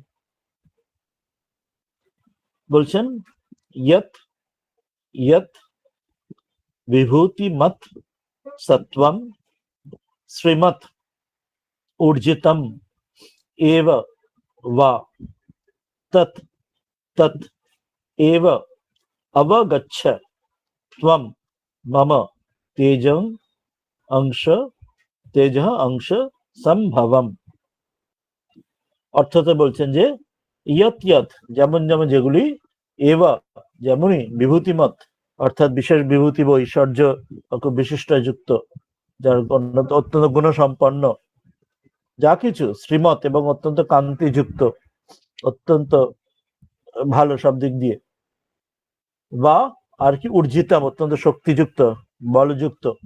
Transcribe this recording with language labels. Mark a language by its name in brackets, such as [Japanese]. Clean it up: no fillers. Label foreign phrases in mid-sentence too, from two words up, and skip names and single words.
[Sanskrit] বলছেন यत् यत् विभूतिमत् सत्वम श्रीमत ऊर्जितम एव वा तत् तत् एव अवगच्छ त्वं मम तेजं अंश [Bangla] তেজ অংশ সম্ভবম। অর্থতে বলছেন যে [Sanskrit] ইয়ত ইয়ত [Bangla] যেমন যেমন যেগুলি, এবা যেমনই, বিভূতিমত অর্থাৎ বিশেষ বিভূতি বা ঐশ্বর্য বিশিষ্টযুক্ত, যার অত্যন্ত গুণসম্পন্ন যা কিছু, শ্রীমত এবং অত্যন্ত কান্তিযুক্ত, অত্যন্ত ভালো সব দিক দিয়ে, বা আর কি ঊর্জিতম অত্যন্ত শক্তিযুক্ত বলযুক্ত,